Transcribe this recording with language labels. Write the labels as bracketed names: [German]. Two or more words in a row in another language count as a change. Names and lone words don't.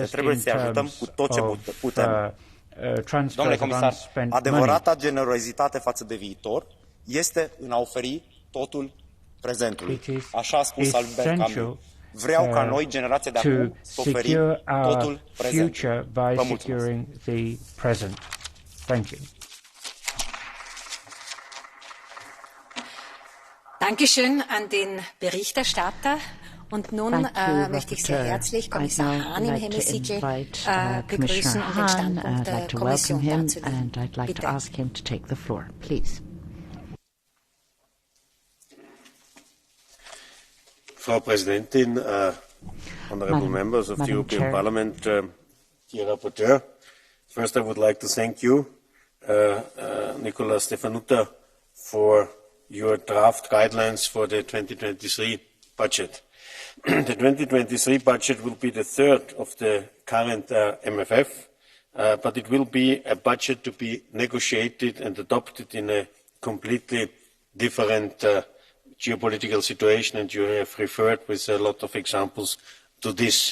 [Romanian] Trebuie să-i ajutăm cu tot ce putem. Domnule comisar, adevărata generozitate față de viitor este în a oferi totul prezentului. Așa a spus Albert Camus. Vreau ca noi, generația de acum, să oferim totul prezentului. Vă mulțumesc. [German] Dankeschön an den Berichterstatter. Und nun möchte ich sehr herzlich Kommissar Hahn im Hemiciclo begrüßen und den Standpunkt der Kommission dazu nehmen. Bitte. Frau Präsidentin, [English] honorable members of the European Parliament, dear rapporteur, first I would like to thank you, Nicola Stefanuta, for your draft guidelines for the 2023 budget. The 2023 budget will be the third of the current MFF, but it will be a budget to be negotiated and adopted in a completely different geopolitical situation, and you have referred with a lot of examples to this.